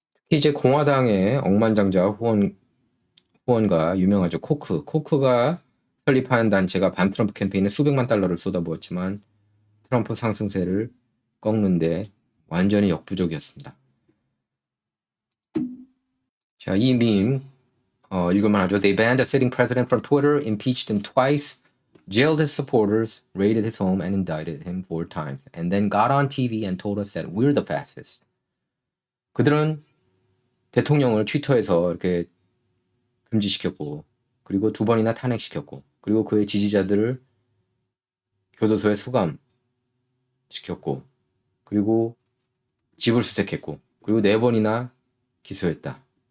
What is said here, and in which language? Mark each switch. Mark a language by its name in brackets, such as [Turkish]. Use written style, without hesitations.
[Korean] 특히 이제 공화당의 억만장자 후원가 유명하죠. 코크가 설립한 단체가 반트럼프 캠페인에 수백만 달러를 쏟아부었지만 트럼프 상승세를 꺾는데 완전히 역부족이었습니다. 자, 이 밈 읽을만 하죠. [English] They banned a sitting president from Twitter, impeached him twice, jailed his supporters, raided his home, and indicted him 4 times, and then got on TV and told us that we're the fascists. [Korean] 그들은 대통령을 트위터에서 이렇게 금지시켰고, 그리고 2번이나 탄핵시켰고, 그리고 그의 지지자들을 교도소에 수감시켰고, 그리고 집을 수색했고, 그리고 4번이나 기소했다.